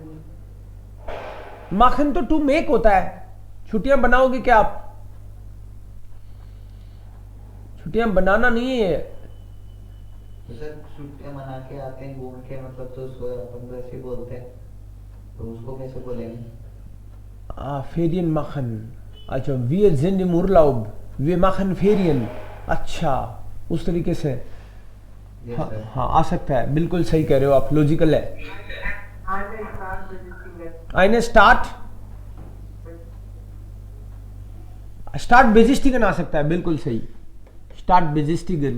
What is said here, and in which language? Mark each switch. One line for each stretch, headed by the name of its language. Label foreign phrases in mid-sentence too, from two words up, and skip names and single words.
Hindi: माखन तो
English: to make
Hindi: होता है, छुट्टियां बनाओगे क्या आप? छुट्टियां बनाना नहीं है। तो सर छुट्टियां मना के आते हैं घूम के, मतलब तो उसको अपन वैसे बोलते हैं, तो उसको कैसे बोलेंगे?
German: Ferien machen, अच्छा, wir sind im Urlaub, wir machen Ferien,
Hindi: अच्छा, उस तरीके से। Yes, हाँ, sir. हाँ, आ सकता है, बिल्कुल सही कह रहे हो आप, लॉजिकल है।
German: eine Stadtbesichtigung
Hindi: आ सकता है, बिल्कुल सही,
German: Stadtbesichtigung.